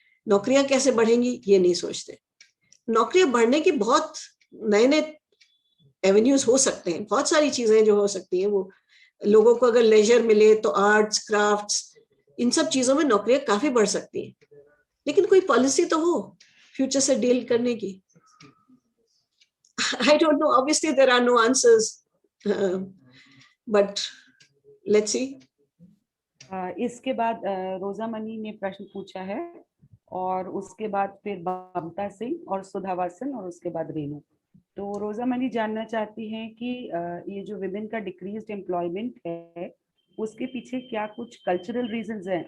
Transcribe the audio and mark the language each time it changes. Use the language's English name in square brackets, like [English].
[Hindi] नौकरियां कैसे बढ़ेंगी ये नहीं सोचते। नौकरियां बढ़ने की बहुत नए नए एवेन्यूज हो सकते हैं, बहुत सारी चीजें जो हो सकती हैं। वो लोगों को अगर लेजर मिले तो आर्ट्स, क्राफ्ट्स, इन सब चीजों में नौकरियां काफी बढ़ सकती हैं, लेकिन कोई पॉलिसी तो हो फ्यूचर से डील करने की। [English] I don't know, obviously there are no answers, but let's see. [Hindi] इसके बाद रोजा मनी ने प्रश्न पूछा है, और उसके बाद फिर ममता सिंह और सुधावासन, और उसके बाद रेनू। तो रोजा मनी जानना चाहती हैं कि ये जो विमेन का डिक्रीज्ड एम्प्लॉयमेंट है, उसके पीछे क्या कुछ कल्चरल रीजंस हैं?